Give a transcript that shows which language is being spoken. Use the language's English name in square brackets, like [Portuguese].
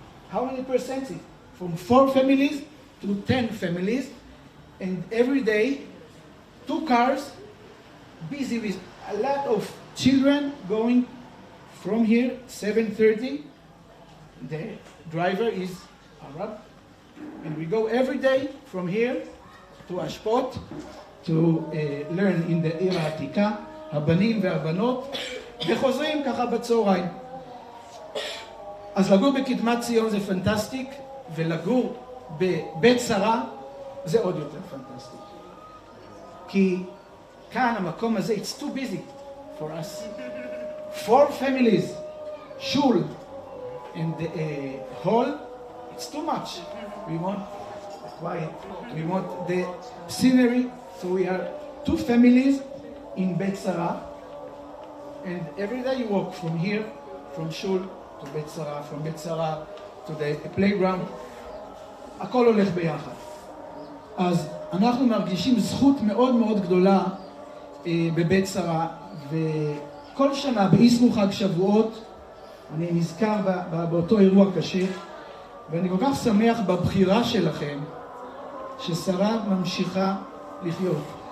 [English] How many percent is it? From 4 families to 10 families, and every day 2 cars, busy with a lot of children going from here, 7:30. The driver is Arab, and we go every day from here to Ashpot to learn in the [Hebrew] עיר העתיקה, הבנים והבנות, וחוזרים ככה בצהריים. אז לגור בקדמת ציון זה פנטסטיק, ולגור בבית שרה זה עוד יותר פנטסטיק. כי כאן, המקום הזה, [English] it's too busy for us. 4 families, shul, and the hall, it's too much. We want quiet, we want the scenery, so we are 2 families in Beit Sarah, and every day you walk from here, from shul to Beit Sarah, from Beit Sarah to the playground, [Hebrew] הכל הולך ביחד. אז אנחנו מרגישים זכות מאוד מאוד גדולה בבית שרה, וכל שנה באיסרו חג שבועות אני נזכר באותו אירוע קשה, ואני כל כך שמח בבחירה שלכם ששרה ממשיכה לחיות.